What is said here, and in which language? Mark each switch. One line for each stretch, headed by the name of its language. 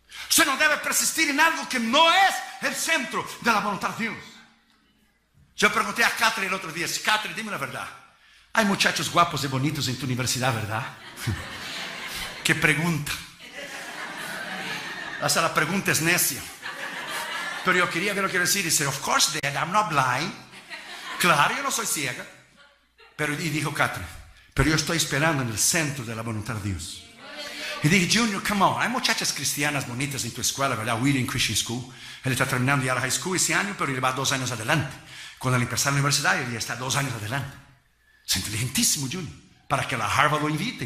Spanish: Usted no debe persistir en algo que no es el centro de la voluntad de Dios. Yo pregunté a Catherine el otro día: Catherine, dime la verdad, hay muchachos guapos y bonitos en tu universidad, ¿verdad? ¿Qué pregunta? Hasta la pregunta es necia. Pero yo quería ver lo que decir. Dice:
English: of course, Dad, I'm not blind.
Spanish: Claro, yo no soy ciega. Pero, y dijo Catherine: pero yo estoy esperando en el centro de la voluntad de Dios. Y dije: Junior,
English: come on,
Spanish: hay muchachas cristianas bonitas en tu escuela, ¿verdad? Wheaton Christian School. Él está terminando ya la high school ese año, pero él va 2 años adelante. con el empresario universitario y está 2 años adelante. Es inteligentísimo Junior, para que la Harvard lo invite.